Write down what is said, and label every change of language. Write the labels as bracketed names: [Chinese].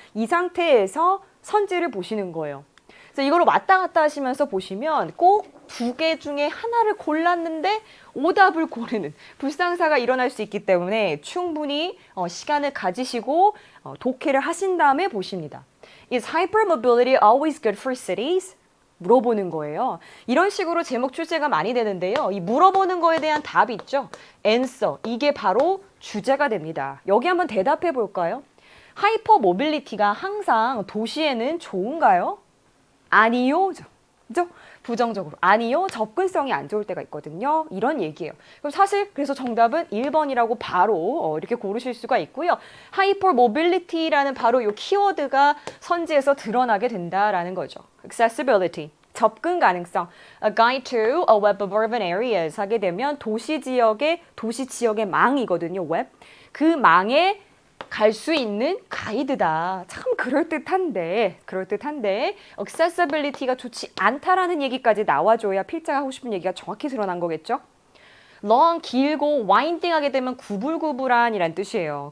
[Korean] 이 상태에서 선지를 보시는 거예요. 그래서 이거를 왔다 갔다 하시면서 보시면 꼭 두 개 중에 하나를 골랐는데 오답을 고르는 불상사가 일어날 수 있기 때문에 충분히 시간을 가지시고 독해를 하신 다음에 보십니다. [English] Is hypermobility always good for cities? [Korean] 물어보는 거예요. 이런 식으로 제목 출제가 많이 되는데요. 이 물어보는 거에 대한 답이 있죠. answer, 이게 바로 주제가 됩니다. 여기 한번 대답해 볼까요? 하이퍼모빌리티가 항상 도시에는 좋은가요? 아니요. 그죠? 부정적으로. 아니요. 접근성이 안 좋을 때가 있거든요. 이런 얘기예요. 그럼 사실 그래서 정답은 1번이라고 바로 이렇게 고르실 수가 있고요. 하이퍼모빌리티라는 바로 이 키워드가 선지에서 드러나게 된다라는 거죠. accessibility. 접근 가능성. [English] A guide to a web of urban areas [Korean] 하게 되면 도시 지역의 망이거든요. 웹. 그 망에 갈 수 있는 가이드다. 참 그럴듯한데 accessibility가 좋지 않다라는 얘기까지 나와줘야 필자가 하고 싶은 얘기가 정확히 드러난 거겠죠? long, 길고 winding 하게 되면 구불구불한이란 뜻이에요.